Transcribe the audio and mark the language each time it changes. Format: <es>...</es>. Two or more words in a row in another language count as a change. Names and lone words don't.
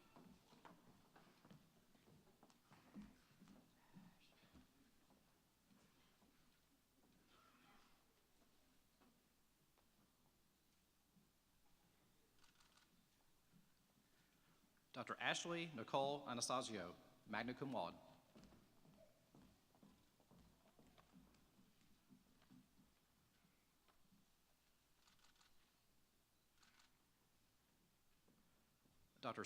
<en>Dr. Ashley Nicole Anastasio,</en> <la>magna cum laude.</la> <en>Dr.</en>